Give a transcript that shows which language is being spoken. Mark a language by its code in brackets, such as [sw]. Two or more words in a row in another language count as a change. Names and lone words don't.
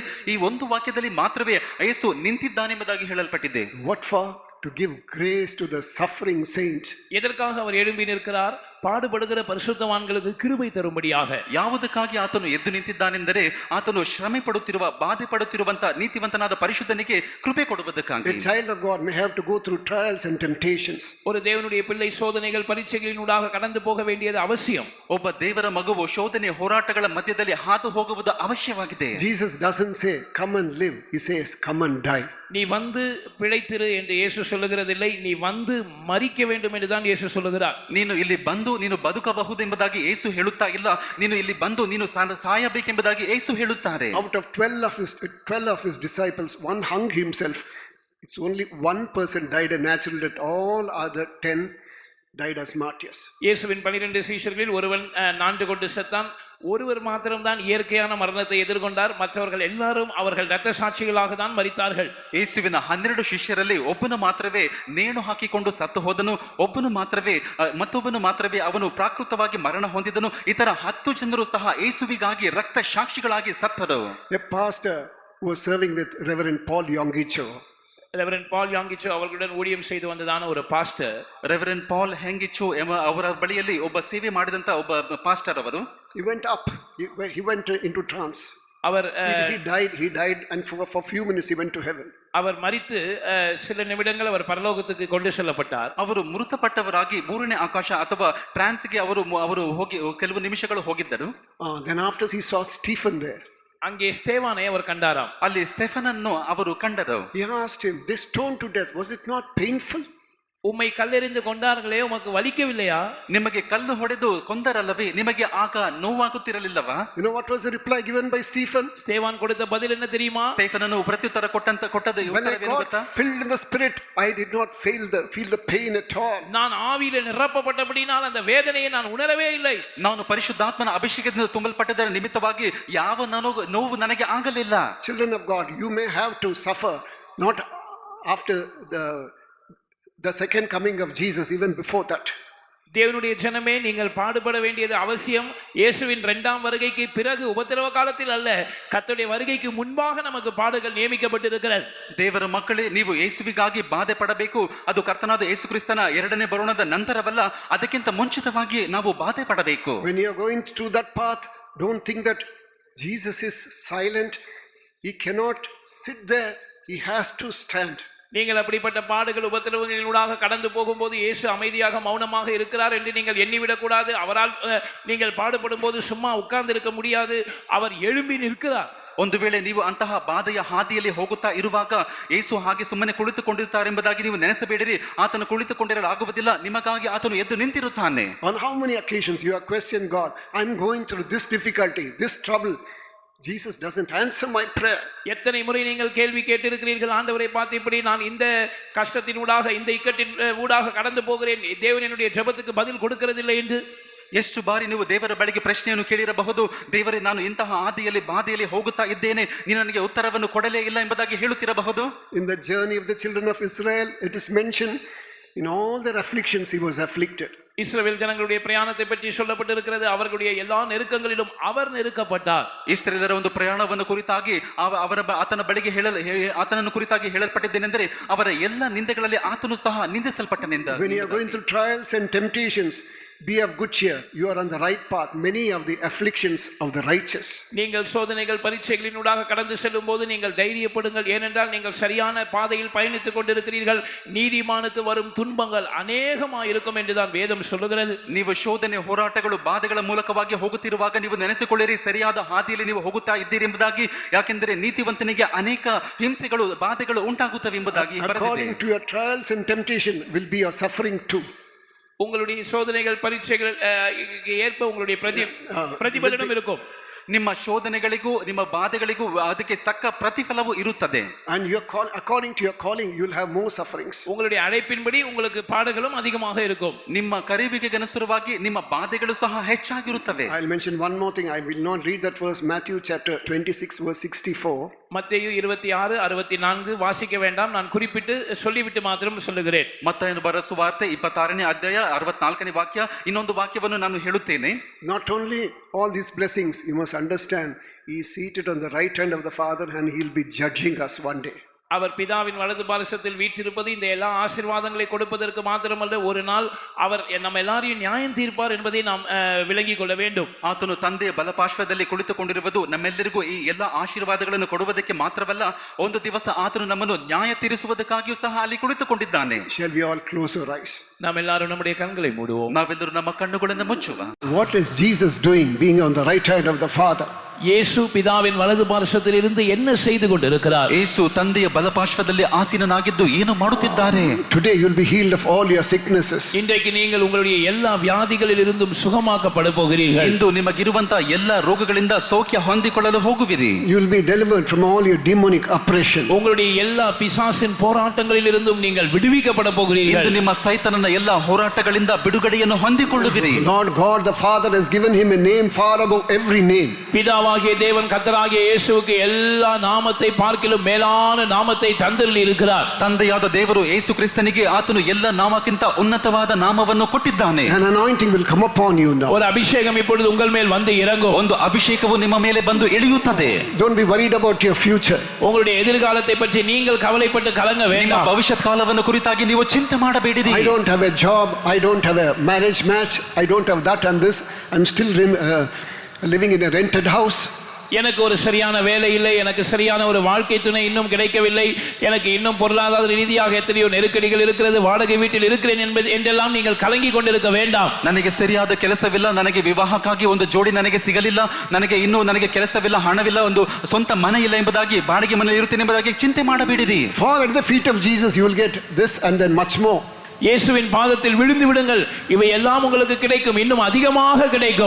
[kn] ಈ ಒಂದು ವಾಕ್ಯದಲ್ಲಿ ಮಾತ್ರವೇ ಯೇಸು ನಿಂತಿದ್ದಾನೆ ಎಂಬುದಾಗಿ ಹೇಳಲ್ಪಟ್ಟಿದೆ. [en] What for? To give grace to the suffering saint. [ta] எதற்காக அவர் எழும்பி நிற்கிறார்? பாடுபடுகிற பரிசுத்தவான்களுக்கு கிருபை தரும்படியாக. [kn] ಯಾವುದಕ್ಕಾಗಿ ಆತನು ಎದ್ದು ನಿಂತಿದ್ದಾನೆಂದರೆ ಆತನು ಶ್ರಮೆ ಪಡುತ್ತಿರುವ, ಬಾಧೆ ಪಡುತ್ತಿರುವಂತ ನೀತಿವಂತನಾದ ಪರಿಶುದ್ಧನಿಗೆ ಕೃಪೆ ಕೊಡುವುದಕ್ಕಾಗಿ. [en] A child of God may have to go through trials and temptations. [ta] ஒரு தேவனுடைய பிள்ளை சோதனைகள் பரீட்சைகளினூடாக கடந்து போக வேண்டியது அவசியம். [kn] ಒಬ್ಬ ದೇವರ ಮಗುವು ಶೋಧನೆ ಹೋರಾಟಗಳ ಮಧ್ಯದಲ್ಲಿ ಹಾದು ಹೋಗುವುದು ಅವಶ್ಯವಾಗಿದೆ. [en] Jesus doesn't say come and live, he says come and die. [ta] நீ வந்து பிழைத்திரு என்று இயேசு சொல்லுகிறதில்லை, நீ வந்து மரிக்க வேண்டும் என்று தான் இயேசு சொல்லுகிறார். [kn] ನೀನು ಇಲ್ಲಿ ಬಂದು ನೀನು ಬದುಕಬಹುದೆಂಬುದಾಗಿ ಯೇಸು ಹೇಳುತ್ತಾ ಇಲ್ಲ, ನೀನು ಇಲ್ಲಿ ಬಂದು ನೀನು ಸಾಯಬೇಕೆಂಬುದಾಗಿ ಯೇಸು ಹೇಳುತ್ತಾರೆ. [en] Out of 12 of his disciples, one hung himself. It's only one person died a natural death. All other 10 died as martyrs. [ta] இயேசுவின் 12 சீஷர்களில் ஒருவன் நான்கு கொண்டு செத்தான். ஒருவர் மாத்திரம்தான் இயற்கையான மரணத்தை எதிர்கொண்டார். மற்றவர்கள் எல்லாரும் அவர்கள் இரத்த சாட்சிகளாக தான் மரித்தார்கள். [kn] ಯೇಸುವಿನ 12 ಶಿಷ್ಯರಲ್ಲಿ ಒಬ್ಬನು ಮಾತ್ರವೇ ನೇಣು ಹಾಕಿಕೊಂಡು ಸತ್ತು ಹೋದನು. ಮತ್ತೊಬ್ಬನು ಮಾತ್ರವೇ ಅವನು ಪ್ರಾಕೃತವಾಗಿ ಮರಣ ಹೊಂದಿದನು. ಇತರ 10 ಜನರು ಸಹ ಯೇಸುವಿಗಾಗಿ ರಕ್ತ ಸಾಕ್ಷಿಗಳಾಗಿ ಸತ್ತರು. [en] A pastor who was serving with Reverend Paul Yongicho. [ta] ரெவரண்ட் பால் யாங்கிச்சோ அவர்களுடன் ஊழியம் செய்து வந்ததான ஒரு பாஸ்டர், [kn] ರೆವರೆಂಡ್ ಪಾಲ್ ಹೆಂಗಿಚ್ಚು ಅವರ ಬಳಿಯಲ್ಲಿ ಒಬ್ಬ ಸೇವೆ ಮಾಡಿದಂತ ಒಬ್ಬ ಪಾಸ್ಟರ್ ಅವರು, [en] he went up, he went into trance. [ta] அவர் [en] he died and for few minutes he went to heaven. [ta] அவர் மரித்து சில நிமிடங்கள் அவர் பரலோகத்துக்கு கொண்டு செல்லப்பட்டார். [kn] ಅವರು ಮೃತಪಟ್ಟವರಾಗಿ ಮೂರನೇ ಆಕಾಶ ಅಥವಾ ಟ್ರಾನ್ಸ್ಗೆ ಅವರು ಹೋಗಿ ಕೆಲವು ನಿಮಿಷಗಳು ಹೋಗಿದ್ದರು. [en] Then after he saw Stephen there. [ta] அங்கே ஸ்தேவானை அவர் கண்டாராம். [kn] ಅಲ್ಲಿ ಸ್ಟೆಫನನ್ನು ಅವರು ಕಂಡರು. [en] He asked him, they stoned to death, was it not painful? [ta] உம்மை கல்லெறிந்து கொண்டார்களே, உமக்கு வலிக்கவில்லையா? [kn] ನಿಮಗೆ ಕಲ್ಲು ಹೊಡೆದು ಕೊಂದರಲ್ಲವೇ, ನಿಮಗೆ ಆಗ ನೋವಾಗುತ್ತಿರಲಿಲ್ಲವಾ? [en] You know what was the reply given by Stephen? [ta] ஸ்தேவான் கொடுத்த பதில் என்ன தெரியுமா? [kn] ಸ್ಟೆಫನನು ಪ್ರತ್ಯುತ್ತರ ಕೊಟ್ಟದ್ದು [en] When I got filled in the spirit, I did not feel the pain at all. [ta] நான் ஆவியிலே நிரப்பப்பட்டபடியால் அந்த வேதனையை நான் உணரவே இல்லை. [kn] ನಾನು ಪರಿಶುದ್ಧಾತ್ಮನ ಅಭಿಷೇಕದಿಂದ ತುಂಬಲ್ಪಟ್ಟದರ ನಿಮಿತ್ತವಾಗಿ ಯಾವ ನೋವು ನನಗೆ ಆಗಲಿಲ್ಲ. [en] Children of God, you may have to suffer, not after the second coming of Jesus, even before that. [ta] தேவனுடைய ஜனமே, நீங்கள் பாடுபட வேண்டியது அவசியம். இயேசுவின் 2ஆம் வருகைக்கு பிறகு உபத்திரவ காலத்தில் அல்ல, கர்த்தருடைய வருகைக்கு முன்பாக நமக்கு பாடுகள் நியமிக்கப்பட்டிருக்கிறது. [kn] ದೇವರ ಮಕ್ಕಳೇ, ನೀವು ಯೇಸುವಿಗಾಗಿ ಬಾಧೆ ಪಡಬೇಕು. ಅದು ಕರ್ತನಾದ ಯೇಸು ಕ್ರಿಸ್ತನ 2ನೇ ಬರುಣದ ನಂತರವಲ್ಲ, ಅದಕ್ಕಿಂತ ಮುಂಚಿತವಾಗಿ ನಾವು ಬಾಧೆ ಪಡಬೇಕು. [en] When you are going through that path, don't think that Jesus is silent. He cannot sit there, he has to stand. [ta] நீங்கள் அப்படிப்பட்ட பாடுகள் உபத்திரவங்களினூடாக கடந்து போகும்போது இயேசு அமைதியாக மௌனமாக இருக்கிறார் என்று நீங்கள் எண்ணிவிடக்கூடாது. அவரால் நீங்கள் பாடுபடும் போது சும்மா உட்கார்ந்து இருக்க முடியாது. அவர் எழும்பி நிற்கிறார். [kn] ಒಂದು ವೇಳೆ ನೀವು ಅಂತಹ ಬಾಧೆಯ ಹಾದಿಯಲ್ಲಿ ಹೋಗುತ್ತಾ ಇರುವಾಗ ಯೇಸು ಹಾಗೆ ಸುಮ್ಮನೆ ಕುಳಿತುಕೊಂಡಿರುತ್ತಾರೆ ಎಂಬುದಾಗಿ ನೀವು ನೆನೆಸಬೇಡಿರಿ. ಆತನು ಕುಳಿತುಕೊಂಡಿರಲು ಆಗುವುದಿಲ್ಲ, ನಿಮಗಾಗಿ ಆತನು ಎದ್ದು ನಿಂತಿರುತ್ತಾನೆ. [en] On how many occasions you have questioned God, I'm going through this difficulty, this trouble. Jesus doesn't answer my prayer. [ta] எத்தனை முறை நீங்கள் கேள்வி கேட்டிருக்கிறீர்கள், ஆண்டவரை பார்த்து இப்படி நான் இந்த கஷ்டத்தின் ஊடாக இந்த இக்கட்டின் ஊடாக கடந்து போகிறேன், தேவன் என்னுடைய ஜெபத்துக்கு பதில் கொடுக்கிறதில்லை என்று. [kn] ಎಷ್ಟು ಬಾರಿ ನೀವು ದೇವರ ಬಳಿಗೆ ಪ್ರಶ್ನೆಯನ್ನು ಕೇಳಿರಬಹುದು, ದೇವರೇ ನಾನು ಇಂತಹ ಆದಿಯಲ್ಲಿ ಬಾಧೆಯಲ್ಲಿ ಹೋಗುತ್ತಾ ಇದ್ದೇನೆ, ನೀನು ನನಗೆ ಉತ್ತರವನ್ನು ಕೊಡಲೇ ಇಲ್ಲ ಎಂಬುದಾಗಿ ಹೇಳುತ್ತಿರಬಹುದು. [en] In the journey of the children of Israel, it is mentioned in all their afflictions he was afflicted. [ta] இஸ்ரவேல் ஜனங்களுடைய பிரயாணத்தை பற்றி சொல்லப்பட்டிருக்கிறது. அவர்களுடைய எல்லா நெருக்கங்களிலும் அவர் நெருக்கப்பட்டார். [kn] ಇಸ್ರಾಯೇಲರ ಒಂದು ಪ್ರಯಾಣವನ್ನು ಕುರಿತಾಗಿ ಆತನ ಬಳಿಗೆ ಆತನನ್ನು ಕುರಿತಾಗಿ ಹೇಳಲ್ಪಟ್ಟಿದ್ದೇನೆಂದರೆ ಅವರ ಎಲ್ಲ ನಿಂದೆಗಳಲ್ಲಿ ಆತನು ಸಹ ನಿಂದಿಸಲ್ಪಟ್ಟನೆಂದ. [en] When you are going through trials and temptations, be of good cheer, you are on the right path. Many of the afflictions of the righteous. [ta] நீங்கள் சோதனைகள் பரீட்சைகளினூடாக கடந்து செல்லும் போது நீங்கள் தைரியப்படுங்கள், ஏனென்றால் நீங்கள் சரியான பாதையில் பயணித்துக் கொண்டிருக்கிறீர்கள். நீதிமானுக்கு வரும் துன்பங்கள் அநேகமாயிருக்கும் என்றுதான் வேதம் சொல்லுகிறது. [kn] ನೀವು ಶೋಧನೆ ಹೋರಾಟಗಳು ಬಾಧೆಗಳ ಮೂಲಕವಾಗಿ ಹೋಗುತ್ತಿರುವಾಗ ನೀವು ನೆನೆಸಿಕೊಳ್ಳಿರಿ, ಸರಿಯಾದ ಹಾದಿಯಲ್ಲಿ ನೀವು ಹೋಗುತ್ತಾ ಇದ್ದೀರಿ ಎಂಬುದಾಗಿ. ಯಾಕೆಂದರೆ ನೀತಿವಂತನಿಗೆ ಅನೇಕ ಹಿಂಸೆಗಳು ಬಾಧೆಗಳು ಉಂಟಾಗುತ್ತವೆ ಎಂಬುದಾಗಿ. [en] According to your trials and temptation will be your suffering too. [ta] உங்களுடைய சோதனைகள் பரீட்சைகள் ஏற்ப உங்களுடைய பிரதிபலனம் இருக்கும். [kn] ನಿಮ್ಮ ಶೋಧನೆಗಳಿಗೂ ನಿಮ್ಮ ಬಾಧೆಗಳಿಗೂ ಅದಕ್ಕೆ ತಕ್ಕ ಪ್ರತಿಫಲವು ಇರುತ್ತದೆ. [en] And according to your calling you will have more sufferings. [ta] உங்களுடைய அழைப்பின்படி உங்களுக்கு பாடுகளும் அதிகமாக இருக்கும். [kn] ನಿಮ್ಮ ಕರೆಯುವಿಕೆಗೆ ಅನುಸಾರವಾಗಿ ನಿಮ್ಮ ಬಾಧೆಗಳು ಸಹ ಹೆಚ್ಚಾಗಿರುತ್ತವೆ. [en] I'll mention one more thing. I will not read that verse. Matthew chapter 26 verse 64. [ta] மத்தேயு 26:64 வாசிக்க வேண்டாம், நான் குறிப்பிட்டு சொல்லிவிட்டு மாத்திரம் சொல்லுகிறேன். [kn] ಮತ್ತಾಯನು ಬರೆದ ಸುವಾರ್ತೆ 26ನೇ ಅಧ್ಯಾಯ 64ನೇ ವಾಕ್ಯ. ಇನ್ನೊಂದು ವಾಕ್ಯವನ್ನು ನಾನು ಹೇಳುತ್ತೇನೆ. [en] Not only all these blessings, you must understand, he is seated on the right hand of the Father and he will be judging us one day. [ta] அவர் பிதாவின் வலது பாரசத்தில் வீற்றிருப்பது இந்த எல்லா ஆசீர்வாதங்களை கொடுப்பதற்கு மாத்திரமல்ல, ஒரு நாள் அவர் நம்ம எல்லாரையும் நியாயம் தீர்ப்பார் என்பதை நாம் விளங்கிக் கொள்ள வேண்டும். [kn] ಆತನು ತಂದೆಯ ಬಲಪಾರ್ಶ್ವದಲ್ಲಿ ಕುಳಿತುಕೊಂಡಿರುವುದು ನಮ್ಮೆಲ್ಲರಿಗೂ ಈ ಎಲ್ಲ ಆಶೀರ್ವಾದಗಳನ್ನು ಕೊಡುವುದಕ್ಕೆ ಮಾತ್ರವಲ್ಲ, ಒಂದು ದಿವಸ ಆತನು ನಮ್ಮನ್ನು ನ್ಯಾಯ ತೀರಿಸುವುದಕ್ಕಾಗಿಯೂ ಸಹ ಅಲ್ಲಿ ಕುಳಿತುಕೊಂಡಿದ್ದಾನೆ. [en] Shall we all close our eyes? [ta] நாம் எல்லாரும் நம்முடைய கண்களை மூடுவோம். [kn] ನಾವೆಲ್ಲರೂ ನಮ್ಮ ಕಣ್ಣುಗಳನ್ನು ಮುಚ್ಚುವ. [en] What is Jesus doing being on the right hand of the Father? [ta] இயேசு பிதாவின் வலது பார்சத்தில் இருந்து என்ன செய்து கொண்டிருக்கிறார்? [kn] ಯೇಸು ತಂದೆಯ ಬಲಪಾರ್ಶ್ವದಲ್ಲಿ ಆಸೀನನಾಗಿದ್ದು ಏನು ಮಾಡುತ್ತಿದ್ದಾರೆ? [en] Today you will be healed of all your sicknesses. [ta] இன்றைக்கு நீங்கள் உங்களுடைய எல்லா வியாதிகளில் இருந்தும் சுகமாக்கப்பட போகிறீர்கள். [kn] ಇಂದು ನಿಮಗಿರುವಂತಹ ಎಲ್ಲ ರೋಗಗಳಿಂದ ಸೌಖ್ಯ ಹೊಂದಿಕೊಳ್ಳಲು ಹೋಗುವಿರಿ. [en] You will be delivered from all your demonic oppression. [ta] உங்களுடைய எல்லா பிசாசின் போராட்டங்களில் இருந்தும் நீங்கள் விடுவிக்கப்பட போகிறீர்கள். [kn] ಇಂದು ನಿಮ್ಮ ಸೈತಾನನ ಎಲ್ಲ ಹೋರಾಟಗಳಿಂದ ಬಿಡುಗಡೆಯನ್ನು ಹೊಂದಿಕೊಳ್ಳುವಿರಿ. [en] Lord God the Father has given him a name far above every name. [ta] பிதாவாகிய தேவன் கர்த்தராகிய இயேசுவுக்கு எல்லா நாமத்தை பார்க்கிலும் மேலான நாமத்தை தந்தருளி இருக்கிறார். [kn] ತಂದೆಯಾದ ದೇವರು ಯೇಸು ಕ್ರಿಸ್ತನಿಗೆ ಆತನು ಎಲ್ಲ ನಾಮಕ್ಕಿಂತ ಉನ್ನತವಾದ ನಾಮವನ್ನು ಕೊಟ್ಟಿದ್ದಾನೆ. [en] An anointing will come upon you now. [ta] ஒரு அபிஷேகம் இப்பொழுது உங்கள் மேல் வந்து இறங்கும். [kn] ಒಂದು ಅಭಿಷೇಕವು ನಿಮ್ಮ ಮೇಲೆ ಬಂದು ಇಳಿಯುತ್ತದೆ. [en] Don't be worried about your future. [ta] உங்களுடைய எதிர்காலத்தை பற்றி நீங்கள் கவலைப்பட்டு கலங்க [kn] ನಿಮ್ಮ [ta] வேண்டாம். [kn] ಭವಿಷ್ಯತ್ ಕಾಲವನ್ನು ಕುರಿತಾಗಿ ನೀವು ಚಿಂತೆ ಮಾಡಬೇಡಿರಿ. [en] I don't have a job, I don't have a marriage match, I don't have that and this, I'm still living in a rented house. [ta] எனக்கு ஒரு சரியான வேலை இல்லை, எனக்கு சரியான ஒரு வாழ்க்கை துணை இன்னும் கிடைக்கவில்லை, எனக்கு இன்னும் பொருளாதார ரீதியாக எத்தனையோ நெருக்கடிகள் இருக்கிறது, வாடகை வீட்டில் இருக்கிறேன் என்றெல்லாம் நீங்கள் கலங்கி கொண்டிருக்க வேண்டாம். [kn] ನನಗೆ ಸರಿಯಾದ ಕೆಲಸವಿಲ್ಲ, ನನಗೆ ವಿವಾಹಕ್ಕಾಗಿ ಒಂದು ಜೋಡಿ ನನಗೆ ಸಿಗಲಿಲ್ಲ, ನನಗೆ ಕೆಲಸವಿಲ್ಲ, ಹಣವಿಲ್ಲ, ಒಂದು ಸ್ವಂತ ಮನೆ ಇಲ್ಲ ಎಂಬುದಾಗಿ, ಬಾಡಿಗೆ ಮನೆಯಲ್ಲಿ ಇರುತ್ತೇನೆ ಎಂಬುದಾಗಿ ಚಿಂತೆ ಮಾಡಬೇಡಿರಿ. [en] Fall at the feet of Jesus, you will get this and then much more. [ta] இயேசுவின் பாதத்தில் விழுந்து விடுங்கள், இவை எல்லாம் உங்களுக்கு கிடைக்கும், இன்னும் அதிகமாக கிடைக்கும்.